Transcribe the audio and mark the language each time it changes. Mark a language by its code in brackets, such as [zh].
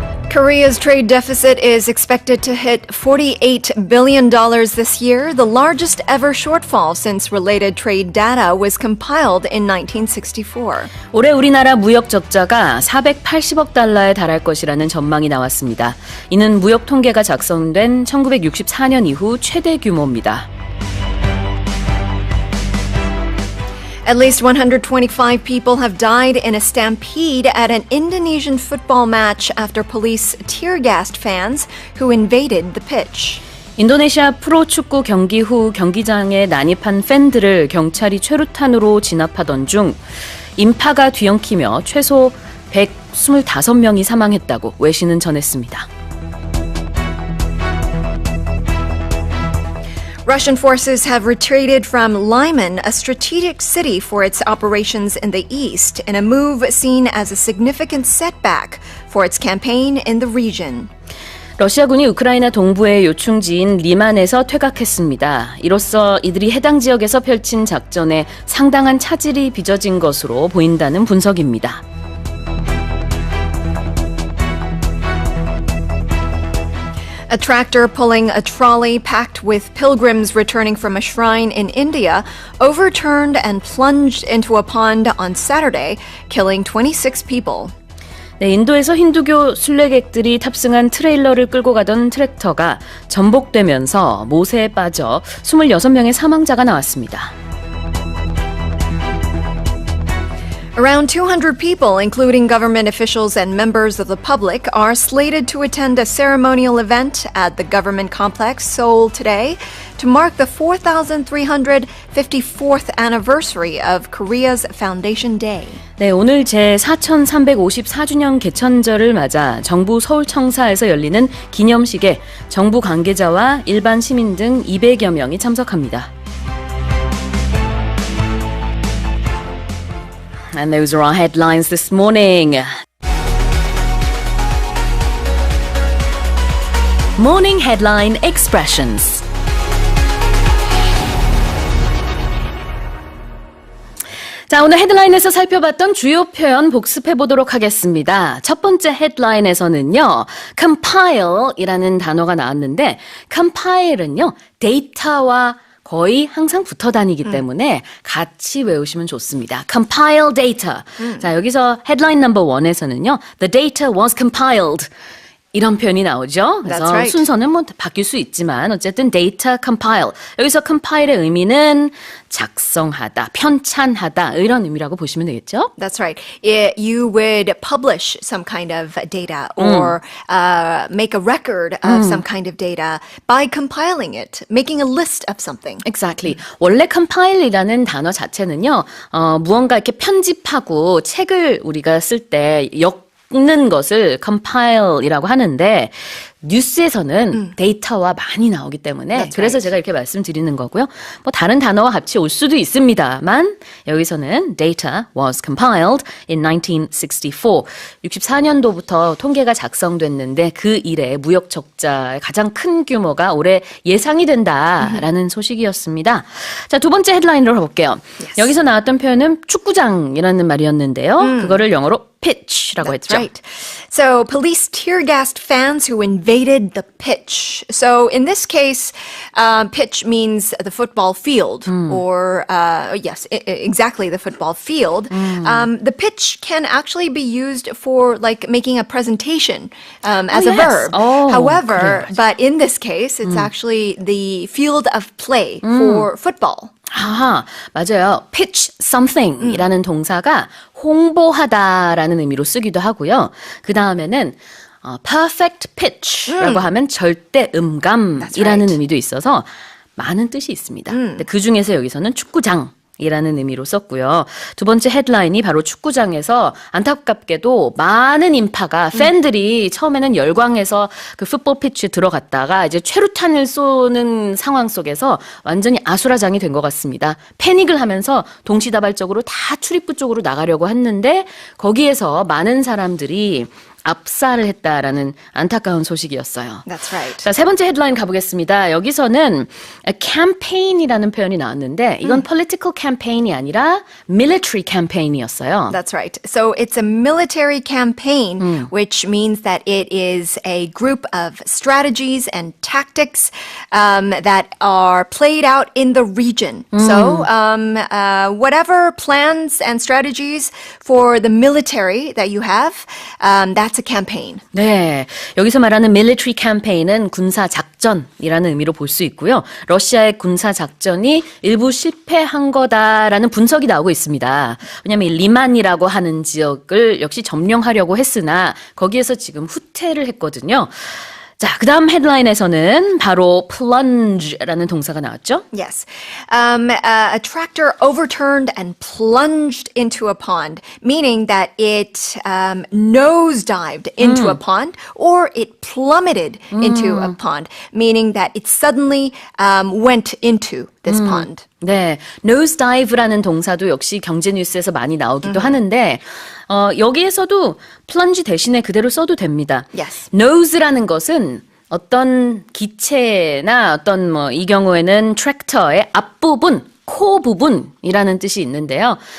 [en] Korea's trade deficit is expected to hit $48 billion this year, the largest ever shortfall since related trade data was compiled in 1964. [ko] 올해 우리나라 무역 적자가 480억 달러에 달할 것이라는 전망이 나왔습니다. 이는 무역 통계가 작성된 1964년 이후 최대 규모입니다. [en] At least 125 people have died in a stampede at an Indonesian football match after police tear-gassed fans who invaded the pitch. [ko] 인도네시아 프로축구 경기 후 경기장에 난입한 팬들을 경찰이 최루탄으로 진압하던 중 인파가 뒤엉키며 최소 125명이 사망했다고 외신은 전했습니다. [en] Russian forces have retreated from Lyman, a strategic city for its operations in the east, in a move seen as a significant setback for its campaign in the region. [ko] 러시아군이 우크라이나 동부의 요충지인 리만에서 퇴각했습니다. 이로써 이들이 해당 지역에서 펼친 작전에 상당한 차질이 빚어진 것으로 보인다는 분석입니다. [en] A tractor pulling a trolley packed with pilgrims returning from a shrine in India overturned and plunged into a pond on Saturday, killing 26 people. [ko] 네, 인도에서 힌두교 순례객들이 탑승한 트레일러를 끌고 가던 트랙터가 전복되면서 모세에 빠져 26명의 사망자가 나왔습니다. [en] Around 200 people, including government officials and members of the public, are slated to attend a ceremonial event at the government complex, Seoul, today to mark the 4,354th anniversary of Korea's Foundation Day. [ko] 네, 오늘 제4354주년 개천절을 맞아 정부 서울청사에서 열리는 기념식에 정부 관계자와 일반 시민 등 200여 명이 참석합니다. [en] And those are our headlines this morning. Morning Headline Expressions. [ko] 자, 오늘 헤드라인에서 살펴봤던 주요 표현 복습해 보도록 하겠습니다. 첫 번째 헤드라인에서는요, compile이라는 단어가 나왔는데, compile은요, 데이터와 거의 항상 붙어 다니기 때문에 같이 외우시면 좋습니다. [en] Compile data. [ko] 자, 여기서 헤드라인 넘버 1에서는요. [en] The data was compiled. [ko] 이런 표현이 나오죠. 그래서 [en] right. [ko] 순서는 뭐 바뀔 수 있지만 어쨌든 data compile. 여기서 compile의 의미는 작성하다, 편찬하다 이런 의미라고 보시면 되겠죠. [en] That's right. You would publish some kind of data or make a record of some kind of data by compiling it, making a list of something. Exactly. [ko] 원래 compile이라는 단어 자체는요. 무언가 이렇게 편집하고 책을 우리가 쓸 때 는 것을 compile이라고 하는데 뉴스에서는 데이터와 많이 나오기 때문에 그래서 [en] right. [ko] 제가 이렇게 말씀드리는 거고요. 뭐 다른 단어와 같이 올 수도 있습니다만 여기서는 [en] data was compiled in 1964. [ko] 64년도부터 통계가 작성됐는데 그 이래 무역 적자의 가장 큰 규모가 올해 예상이 된다라는 소식이었습니다. 자, 두 번째 헤드라인으로 가볼게요. [en] Yes. [ko] 여기서 나왔던 표현은 축구장이라는 말이었는데요. 그거를 영어로 pitch라고 했죠. [en] Right. So police tear-gassed fans who invaded the pitch. So in this case, pitch means the football field, or yes, exactly the football field. The pitch can actually be used for like making a presentation as a verb. However, but in this case, it's actually the field of play for football. [ko] 아, 맞아요. pitch something이라는 동사가 홍보하다라는 의미로 쓰기도 하고요. 그 다음에는 perfect pitch라고 하면 절대 음감이라는 right. 의미도 있어서 많은 뜻이 있습니다. 근데 그 중에서 여기서는 축구장. 이라는 의미로 썼고요. 두 번째 헤드라인이 바로 축구장에서 안타깝게도 많은 인파가 팬들이 처음에는 열광해서 그 풋볼 피치에 들어갔다가 이제 최루탄을 쏘는 상황 속에서 완전히 아수라장이 된 것 같습니다. 패닉을 하면서 동시다발적으로 다 출입구 쪽으로 나가려고 했는데 거기에서 많은 사람들이 압살을 했다라는 안타까운 소식이었어요. [en] That's right. [ko] 자, 세 번째 헤드라인 가보겠습니다. 여기서는 campaign이라는 표현이 나왔는데 이건 political campaign이 아니라 military campaign이었어요. [en] That's right. So it's a military campaign, which means that it is a group of strategies and tactics that are played out in the region. So whatever plans and strategies for the military that you have, that's a campaign. [ko] 네, 여기서 말하는 military campaign은 군사 작전이라는 의미로 볼 수 있고요. 러시아의 군사 작전이 일부 실패한 거다라는 분석이 나오고 있습니다. 왜냐하면 이 리만이라고 하는 지역을 역시 점령하려고 했으나 거기에서 지금 후퇴를 했거든요. 자, 그 다음 헤드라인에서는 바로 plunge라는 동사가 나왔죠? [en] Yes. A tractor overturned and plunged into a pond, meaning that it nosedived into a pond or it plummeted into a pond, meaning that it suddenly went into this pond. [ko] 네, nosedive라는 동사도 역시 경제뉴스에서 많이 나오기도 하는데 여기에서도 plunge 대신에 그대로 써도 됩니다. [en] Yes. [ko] nose라는 것은 어떤 기체나 어떤 이 경우에는 트랙터의 앞부분, 코 부분이라는 뜻이 있는데요.